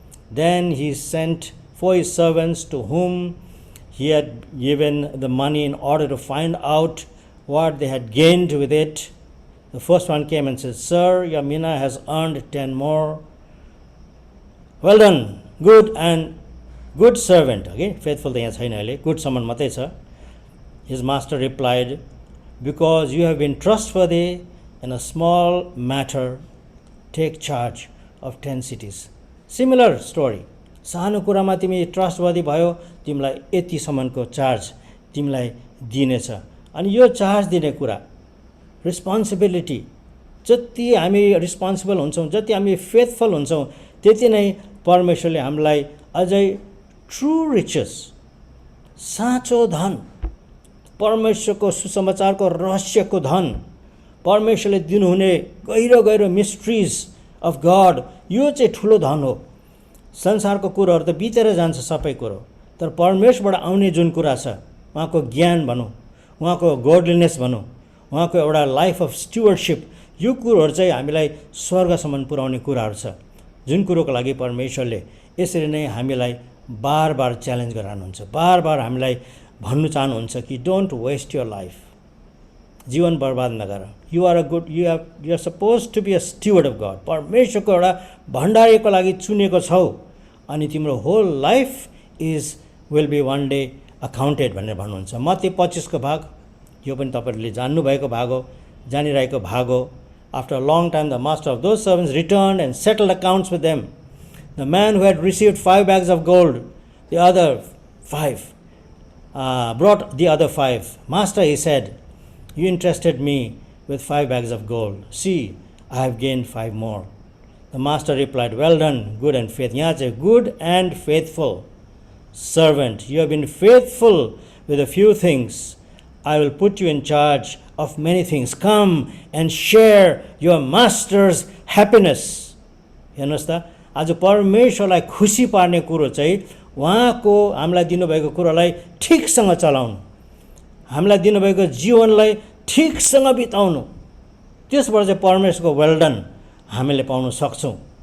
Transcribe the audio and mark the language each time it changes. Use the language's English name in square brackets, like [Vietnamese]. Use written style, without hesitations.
[English] Then he sent for his servants to whom he had given the money in order to find out what they had gained with it. The first one came and said, Sir, your mina has earned 10 more. Well done, good servant. Okay, faithful [Nepali] त यहाँ छैन अहिले, [English] good servant [Nepali] मात्रै छ. [English] His master replied, because you have been trustworthy in a small matter, take charge of 10 cities. Similar story. [Nepali] सानो कुरामा तिमी trustworthy भयो, तिमीलाई यतिसम्मको चार्ज तिमीलाई दिनेछ. अनि यो चार्ज दिने कुरा, रिस्पोन्सिबिलिटी, जति हामी रिस्पोन्सिबल हुन्छौँ, जति हामी फेथफुल हुन्छौँ, त्यति नै परमेश्वरले हामीलाई अझै ट्रु रिचेस, साँचो धन, परमेश्वरको सुसमाचारको रहस्यको धन, परमेश्वरले दिनुहुने गहिरो गहिरो [English] mysteries of God, [Nepali] यो चाहिँ ठुलो धन हो. संसारको कुरोहरू त बितेर जान्छ सबै कुरो, तर परमेश्वरबाट आउने जुन कुरा छ, उहाँको ज्ञान भनौँ, उहाँको गॉडलीनेस भनौँ, उहाँको एउटा [English] life of stewardship, [Nepali] यो कुरोहरू चाहिँ हामीलाई स्वर्गसम्म पुर्याउने कुराहरू छ, जुन कुरोको लागि परमेश्वरले यसरी नै हामीलाई बार बार च्यालेन्ज गराउनुहुन्छ, बार बार हामीलाई भन्नु चाहनुहुन्छ कि [English] don't waste your life, [Nepali] जीवन बर्बाद नगर। [English] You are suppose to be a steward of God. [Nepali] परमेश्वरको एउटा भण्डारीको लागि चुनेको छौ अनि तिम्रो [English] whole life will be one day accounted [Nepali] भनेर भन्नुहुन्छ। मत्ती 25 को भाग, यो पनि तपाईँहरूले जान्नुभएको भाग हो, जानिरहेको भाग हो। [English] After a long time the master of those servants return and settled accounts with them. The man who had received 5 bags of gold, the other 5 brought the other 5. Master, he said, you entrusted me with 5 bags of gold. See, I have gained 5 more. The master replied, well done, good and faithful. [Nepali] यहाँ चाहिँ [English] good and faithful servant. You have been faithful with a few things. I will put you in charge of many things. Come and share your master's happiness. [Nepali] हेर्नुहोस् त, आज परमेश्वरलाई खुसी पार्ने कुरो चाहिँ उहाँको हामीलाई दिनुभएको कुरोलाई ठिकसँग चलाउनु, हामीलाई दिनुभएको जीवनलाई ठिकसँग बिताउनु, त्यसबाट चाहिँ परमेश्वरको वेलडन हामीले पाउन सक्छौँ।